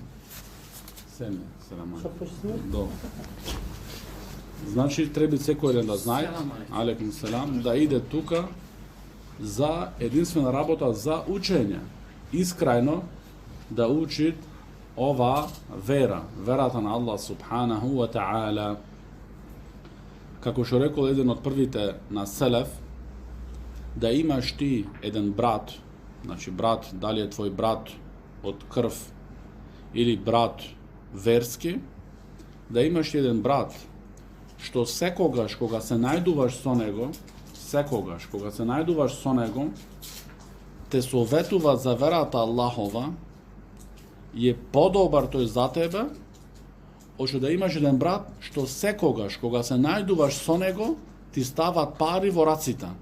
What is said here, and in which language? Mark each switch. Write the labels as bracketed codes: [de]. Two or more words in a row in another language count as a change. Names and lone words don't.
[mk] Семе, селама. Значи треба секој ден да знае, [ar] عليكم السلام, [mk] да иде тука за единствена работа, за учење. Искрајно да учи ова вера, верата на Аллах [ar] سبحانه وتعالى. [mk] Како што рекол еден од првите на Селеф, да имаш ти еден брат, значи брат, дали е твој брат од крв или брат верски, да имаш еден брат што секогаш кога се најдуваш со него, кога се најдуваш со него, те советува за верата Аллахова, е подобар тој за тебе, од да имаш еден брат што секогаш кога се најдуваш со него, ти стават пари во раците.